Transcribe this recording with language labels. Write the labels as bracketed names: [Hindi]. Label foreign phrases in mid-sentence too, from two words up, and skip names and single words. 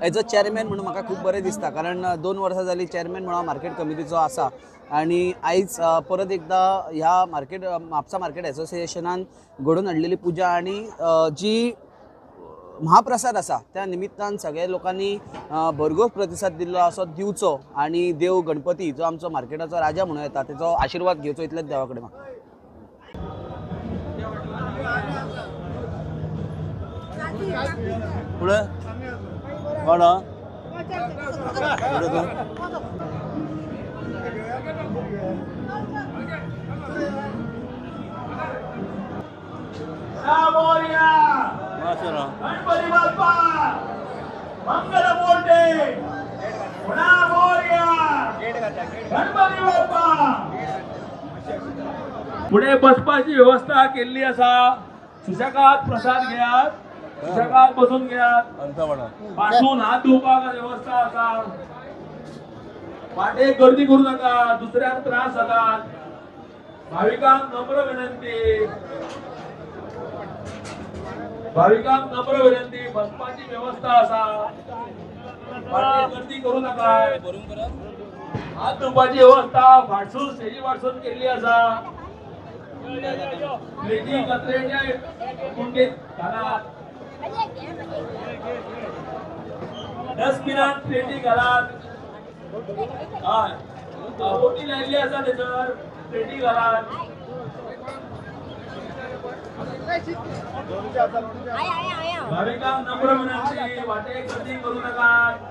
[English] As a chairman [Konkani] म्हणून म्हाका खूब बरें दिसता कारण 2 वर्सां जाली चेअरमॅन म्हणून मार्केट कमिटीचो आसा आनी आयज परत एकदा ह्या म्हापसा मार्केट असोसिएशनान घडोवन हाडलेली पुजा आनी जी महाप्रसाद आसा त्या निमित्तान सगळ्या लोकांनी भरघोस प्रतिसाद दिल्लो असो दिवचो आणि देव गणपती जो आमचो मार्केटाचो राजा म्हणून येता तेचो आशीर्वाद घेवचो इतलेच देवा कडेन म्हाका. पुढे कोण [Marathi] मोरया गणपती बाप्पा मंगलमूर्ती मोरया गणपती बाप्पा. [Konkani] पुढे बसपाची व्यवस्था केलेली असा. सुशेगाद प्रसाद घेयात, सुशेगाद बसून घेयात. पाठून हात धुवपाक व्यवस्था असा. वाटेक गर्दी करू नका, दुसऱ्याक त्रास जातात. भाविकांक नम्र विनंती, भाविकांक नम्र विनंती, बसपाची व्यवस्था असा. वाटेक गर्दी करू नका. हात धुवपाची व्यवस्था फाटसून स्टेजी फाटसून केली असा. प्लेटी कचऱ्याच्या कुंडीत घालात. डस्टबिनात प्लेटी घालात. बोटी लायल्ली आसा तेचर प्लेटी घालात. भाविकांक नम्र विनंती, वाटेक गर्दी करू नका.